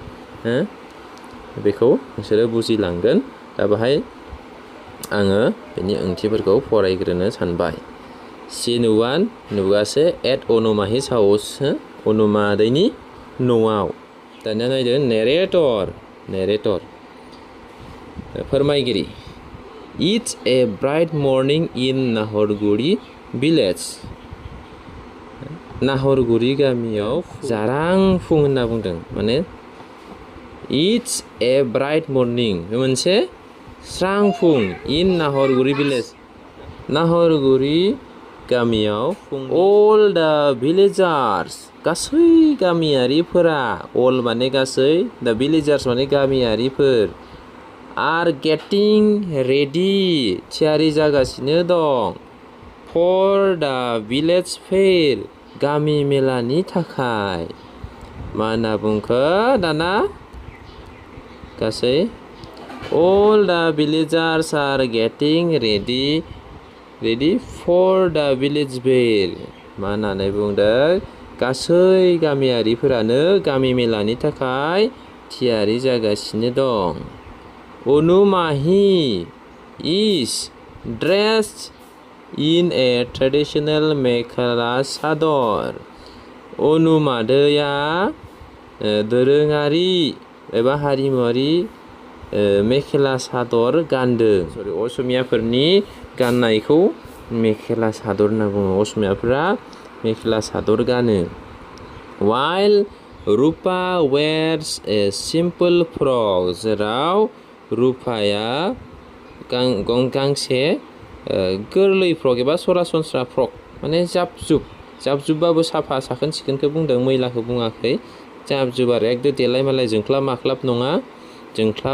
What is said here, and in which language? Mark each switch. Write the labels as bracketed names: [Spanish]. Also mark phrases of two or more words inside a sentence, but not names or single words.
[Bodo] बेखौ नोंसोरो बुजिलांगोन दा बाहाय आङो बेनि ओंथिफोरखौ फरायग्रोनो सानबाय सिन 1 नुगासे [English] at Anumahi's house [Bodo] अनुमादैनि न'आव दानिया नायदो नेरेटर फोरमायगिरि [English] It's a bright morning in Nahorguri village. [Bodo] नाहरगुरि गामियाव जारां फुं होनना बुंदों माने [English] It's a bright morning [Bodo] मोनसे स्रां फुं [English] in Nahorguri village [Bodo] नाहरगुरि गामियाव [English] all the villagers [Bodo] गासै गामियारिफोरा अल माने गासै [English] the villagers [Bodo] माने गामियारिफोर [English] are getting ready [Bodo] थियारि जागासिनो दं [English] for the village fair [Bodo] गामि मेलानि थाखाय मा होनना बुंखो दाना गासै [English] all the villagers are getting ready for the village [Bodo] fair मा होननानै बुंदों गासै गामियारिफोरानो गामि मेलानि थाखाय थियारि जागासिनो दं अनुमाहि [English] is dressed in a traditional [Bodo] मेखेला सादर अनुमादैया दोरोङारि एबा हारिमुआरि मेखेला सादर गानदों असमियाफोरनि गाननायखौ मेखेला सादर होनना बुङो असमियाफोरा मेखेला सादर गानो [English] while रुपा wears a simple frock [Bodo] जेराव रुपाया गांसे गोरलै फ्रक एबा सरासनस्रा फ्रक माने जाबजुबबाबो साफा साखोन सिखोनखौ बुंदों मैलाखौ बुङाखै जाबजुब आरो एकदम देलाय मालाय जोंख्लाब माख्लाब नङा जोंख्लाब